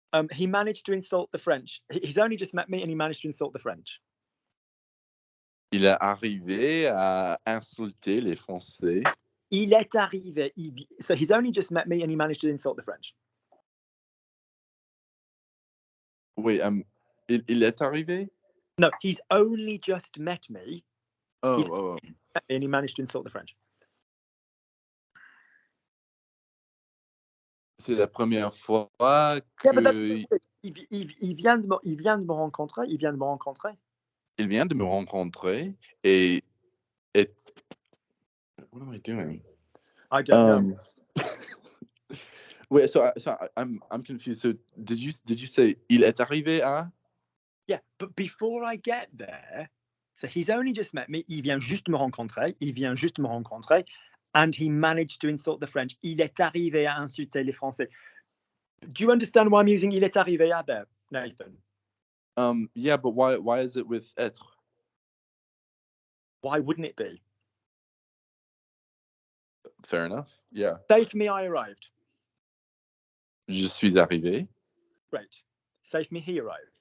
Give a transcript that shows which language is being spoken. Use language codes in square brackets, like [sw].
[en] He managed to insult the French. He's only just met me and he managed to insult the French. [fr] Il est arrivé à insulter les Français. Il est arrivé. [en] So he's only just met me and he managed to insult the French. [fr] Oui, il est arrivé? [en] No, he's only just met me. He's Oh. met me and he managed to insult the French. [fr] C'est la première fois [en] Yeah, but that's [fr] que il vient de me rencontrer. Il vient de me rencontrer. il vient de me rencontrer et [en] what am I doing? I don't know. Wait, so I'm confused. So did you say il est arrivé à? Yeah, but before I get there, so he's only just met me. [fr] Il vient juste me rencontrer. Il vient juste me rencontrer, [en] and he managed to insult the French. [fr] Il est arrivé à insulter les Français. [en] Do you understand why I'm using il est arrivé à there, Nathan? Yeah, but why is it with être? Why wouldn't it be? Fair enough. Yeah. Say for me, I arrived. [fr] Je suis arrivé. [en] Great. Say for me, he arrived.